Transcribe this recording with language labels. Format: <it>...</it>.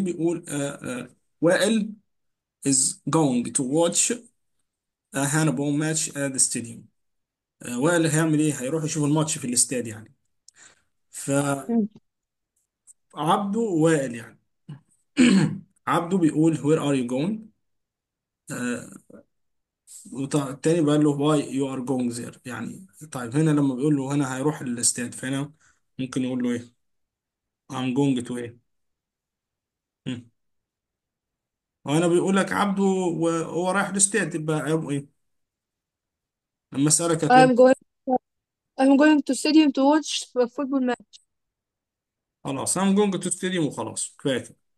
<en>بيقول وائل is going to watch a Hannibal match at the stadium.</en> <ar>وائل هيعمل ايه؟ هيروح يشوف الماتش في الاستاد يعني. فعبده مم. وائل يعني. عبده بيقول</ar> <en>where are you going.</en> <ar>والتاني بقى له why you are going there يعني. طيب هنا لما بيقول له هنا هيروح الاستاد، فهنا ممكن يقول له ايه؟</ar> <en>I'm going to</en> <ar>ايه؟ هم. وهنا بيقول لك عبده وهو رايح الاستاد، يبقى عيبه ايه؟ لما اسالك هتقول</ar> <en>I'm going I'm going to stadium to watch a football match. خلاص I'm going to stadium</en> <ar>وخلاص كفايه كده.</ar>